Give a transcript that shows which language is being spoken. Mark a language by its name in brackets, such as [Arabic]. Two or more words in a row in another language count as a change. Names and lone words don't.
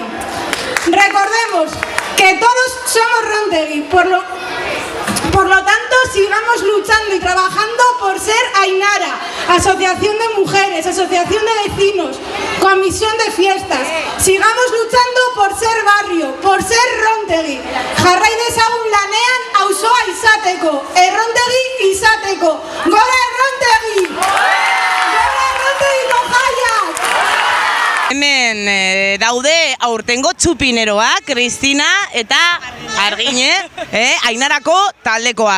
[Spanish] Recordemos que todos somos Rontegui, por lo tanto sigamos luchando y trabajando por ser Ainara, asociación de mujeres, asociación de vecinos, comisión de fiestas. Sigamos luchando por ser barrio, por ser Rontegui. [Basque] Jarrai dezagun lanean auzoa izateko, Errontegi izateko. Gora Errontegi! Gora Errontegi jaiak! hemen daude aurtengo txupineroak, Kristina eta Argine, Ainarako taldekoak.